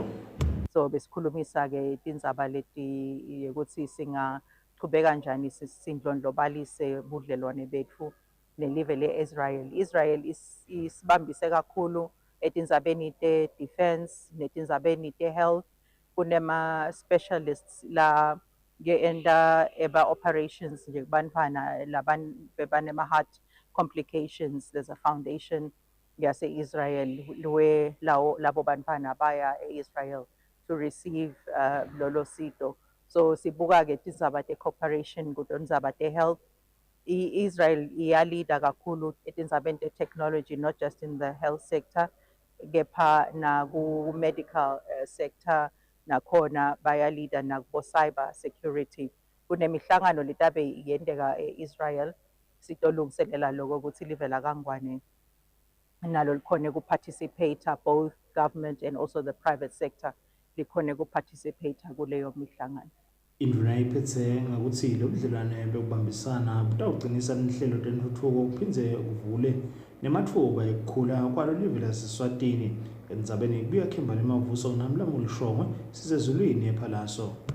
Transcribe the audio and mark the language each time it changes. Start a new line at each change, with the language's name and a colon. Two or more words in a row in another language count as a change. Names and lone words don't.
Swati: So besikhulumisa-ke tindzaba leti ukuthi singachubeka kanjani sindlondlobalise budlelwane bethu nelive le-Israel. Israel isibambise kakhulu etindzabeni te-defense netindzabeni te-health. Kunema-specialists la ge-enda eba-operations nje kubantfwana bebanema-heart complications.
English: There's a foundation
Swati: yase-Israel labo bantfwana baya e-Israel
English: to receive
Swati: lolo sito. So sibuka-ke tindzaba te-cooperation kutindzaba te-health. Israel iyalida kakhulu etindzabeni te-technology,
English: not just in the health sector,
Swati: kepha naku-
English: medical sector
Swati: nakhona bayalida nakubo-
English: cyber security.
Swati: Kunemihlangano letabe yendeka e-Israel sitolungiselela loko ukuthi live lakangwane nalo likhone ku-participate,
English: both government and also the private sector
Swati: likhone ku-participate kuleyo mihlangano. Indvuna iphethe ngakuthi lo budlelwane bekubambisana butawuqinisa inhlelo tentuthuko kuphindze kuvule nematfuba ekukhula kwalo live laseSwatini endzabeni kubuya Kimberly Mavuso namlamu Lishongwe sisezulwini ePhalaso.